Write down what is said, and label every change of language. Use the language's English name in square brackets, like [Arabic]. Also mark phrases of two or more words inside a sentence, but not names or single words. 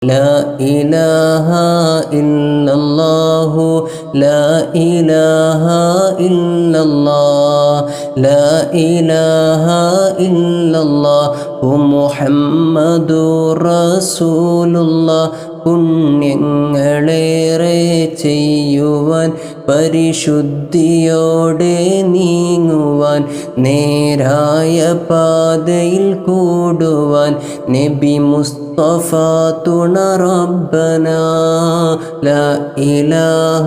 [Arabic] لا إله إلا الله لا إله إلا الله لا إله إلا الله محمد رسول الله [Malayalam] പുണ്യങ്ങളേറെ ചെയ്യുവാൻ പരിശുദ്ധിയോടെ നീങ്ങുവാൻ നേരായ പാതയിൽ കൂടുവാൻ നബി മുസ്തഫ തുണ റബ്ബന [Arabic] لا إله